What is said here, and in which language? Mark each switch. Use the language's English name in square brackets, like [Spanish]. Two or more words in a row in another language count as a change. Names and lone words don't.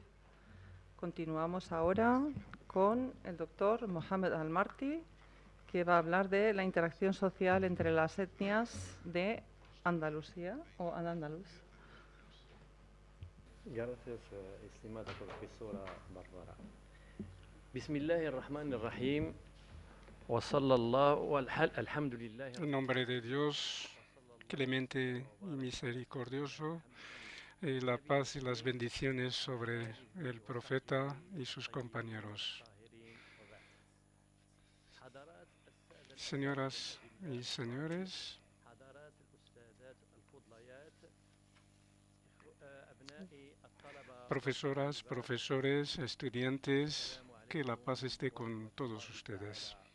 [Spanish] Continuamos ahora con el doctor Mohamed Al-Marti, que va a hablar de la interacción social entre las etnias de Andalucía o Al-Ándalus. Gracias, estimada profesora Bárbara. [Arabic] بسم الله الرحمن الرحيم. وصلى الله الحمد لله. [Spanish] En nombre de Dios, clemente y misericordioso, la paz y las bendiciones sobre el profeta y sus compañeros. Señoras y señores, profesoras, profesores, estudiantes, que la paz esté con todos ustedes.